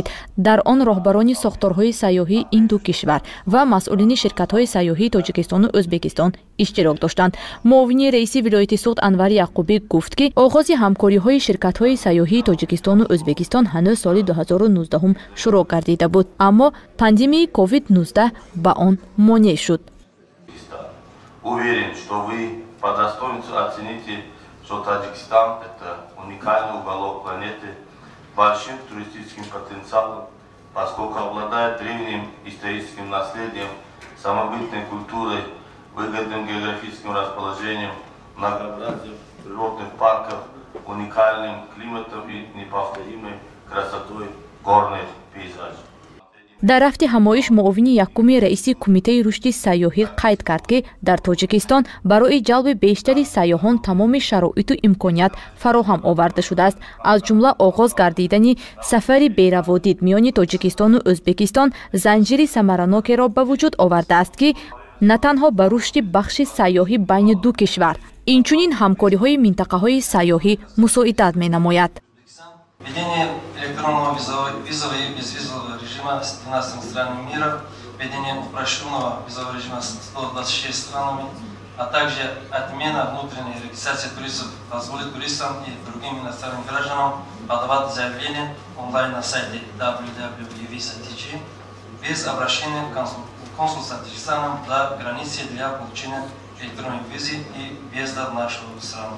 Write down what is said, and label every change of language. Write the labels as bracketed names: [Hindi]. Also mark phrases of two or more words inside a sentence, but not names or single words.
[Tajik] Дар он роҳбарони сохторҳои сайёҳии ин ду кишвар ва масъулини ширкатҳои сайёҳии Тоҷикистону Ӯзбекистон иштирок доштанд. муовини раиси вилояти Суғд Анвари Яъқубӣ гуфт, ки оғози ҳамкориҳои ширкатҳои сайёҳии Тоҷикистону Ӯзбекистон ҳанӯз соли 2019 шурӯъ гардида буд, аммо пандемияи COVID-19 ба он монеъ шуд. [Russian] Что Таджикистан – это уникальный уголок планеты, большим туристическим потенциалом, поскольку обладает древним историческим наследием, самобытной культурой, выгодным географическим расположением, многообразием природных парков, уникальным климатом и неповторимой красотой горных пейзажей. [Tajik] дар рафти ҳамоиш муовини якуми раиси кумитаи рушди сайёҳӣ қайд кард, ки дар Тоҷикистон барои ҷалби бештари сайёҳон тамоми шароиту имконият фароҳам оварда шудааст. аз ҷумла оғоз гардидани сафари бераводид миёни Тоҷикистону Ӯзбекистон занҷири самаранокеро ба вуҷуд овардааст, ки на танҳо ба рушди бахши сайёҳӣ байни ду кишвар, инчунин ҳамкориҳои минтақаҳои сайёҳӣ мусоидат менамояд. [Russian] Введение электронного визового и безвизового режима с 12 странами мира, введение упрощенного визового режима с 126 странами, а также отмена внутренней регистрации туристов позволит туристам и другим иностранным гражданам подавать заявление онлайн на сайте www.visa.tg без обращения в консульство Таджикистана до границы для получения электронной визы и въезда в нашу страну.